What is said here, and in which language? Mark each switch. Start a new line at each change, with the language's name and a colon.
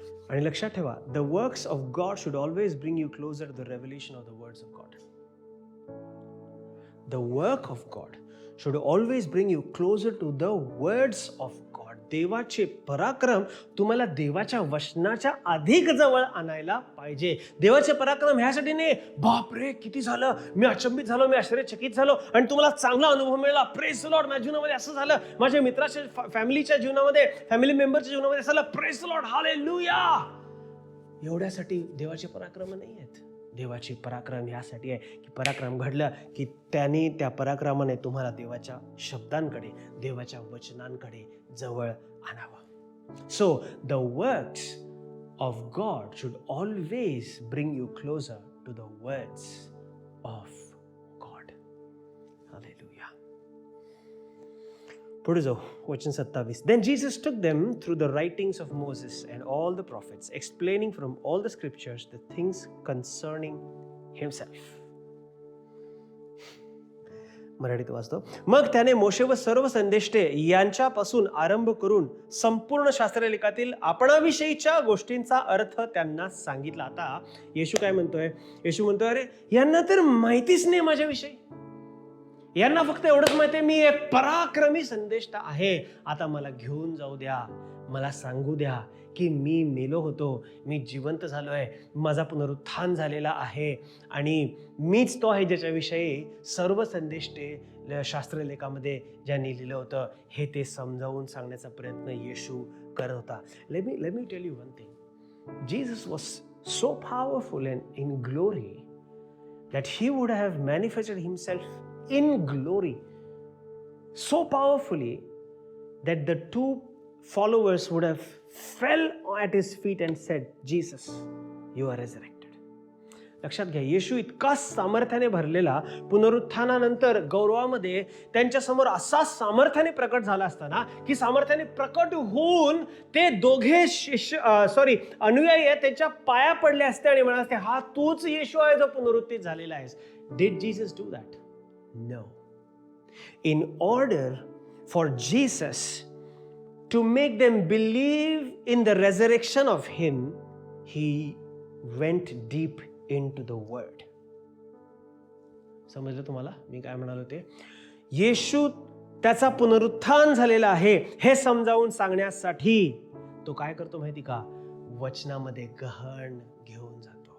Marathi: आणि लक्षात ठेवा,
English: The works of God should always bring you closer to the revelation of the words of God. The work of God should always bring you closer to the words of God.
Marathi: देवाचे पराक्रम तुम्हाला देवाच्या वचनाच्या अधिक जवळ आणायला पाहिजे. देवाचे पराक्रम ह्यासाठी नाही बापरे किती झालं, मी अचंबित झालो, मी आश्चर्यचकित झालो आणि तुम्हाला चांगला अनुभव मिळाला,
English: praise the Lord,
Marathi: माझ्या जीवनामध्ये असं झालं, माझ्या मित्राच्या फॅमिलीच्या जीवनामध्ये, फॅमिली मेंबरच्या जीवनामध्ये असं झालं, प्रेज द लॉर्ड, हालेलुया. एवढ्यासाठी देवाचे पराक्रम नाही आहेत. देवाची पराक्रम ह्यासाठी आहे की पराक्रम घडलं की त्यांनी त्या पराक्रमाने तुम्हाला देवाच्या शब्दांकडे, देवाच्या वचनांकडे जवळ आणावं.
English: So the works of God should always bring you closer to the words of God.
Marathi: Hallelujah. पुढे जाऊ, वचन 27.
English: Then Jesus took them through the writings of Moses and all the prophets, explaining from all the scriptures the things concerning himself.
Marathi: मराठीत वाचतो. मग त्याने मोशे व सर्व संदेष्टे यांच्यापासून आरंभ करून संपूर्ण शास्त्रलेखातील आपणाविषयीच्या गोष्टींचा अर्थ त्यांना सांगितला. आता येशू काय म्हणतोय, येशू म्हणतोय अरे यांना तर माहितीच नाही माझ्याविषयी, यांना फक्त एवढंच माहिती आहे मी एक पराक्रमी संदेष्टा आहे. आता मला घेऊन जाऊ द्या, मला सांगू द्या की मी मेलो होतो, मी जिवंत झालो आहे, माझा पुनरुत्थान झालेला आहे आणि मीच तो आहे ज्याच्याविषयी सर्व संदेष्टे शास्त्रलेखामध्ये ज्यांनी लिहिलं होतं हे ते समजावून सांगण्याचा प्रयत्न येशू करत होता.
English: Let me tell you one thing. Jesus was so powerful and in glory that he would have manifested himself in glory so powerfully that the 2 followers would have fell at his feet and said, Jesus, you are resurrected.
Marathi: लक्षात घ्या, येशू इतका सामर्थ्याने भरलेला पुनरुत्थानानंतर गौरवामध्ये त्यांच्या समोर असा सामर्थ्याने प्रकट झाला असताना की सामर्थ्याने प्रकट होऊन ते दोघे अनुयायी आहेत त्यांच्या पाया पडले असते आणि म्हणाले असते, हा तूच येशू आहे जो पुनरुत्थित झालेला आहेस.
English: Did Jesus do that? No. In order for Jesus to make them believe in the resurrection of him, he went deep into the word.
Marathi: समजलं तुम्हाला मी काय म्हणालो ते? येशू त्याचा पुनरुत्थान झालेला आहे हे समजावून सांगण्यासाठी तो काय करतो माहिती का? वचनामध्ये गहन घेऊन जातो.